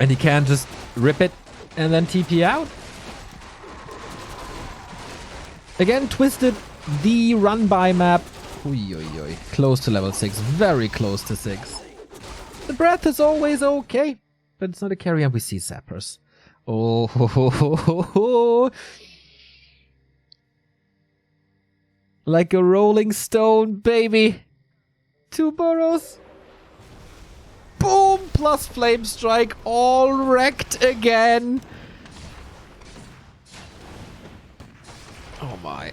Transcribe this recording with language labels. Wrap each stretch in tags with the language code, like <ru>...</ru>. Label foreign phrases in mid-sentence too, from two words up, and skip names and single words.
<en>And he can't just rip it and then TP out. Again, Twisted, the run-by map. Oi, oi, oi. Close to level 6. Very close to 6. The breath is always okay, but it's not a carry, and we see Zappers. Oh, ho, ho, ho, ho, ho. Like a rolling stone, baby. 2 burrows. Boom! Plus Flame Strike, all wrecked again. Oh my.</en>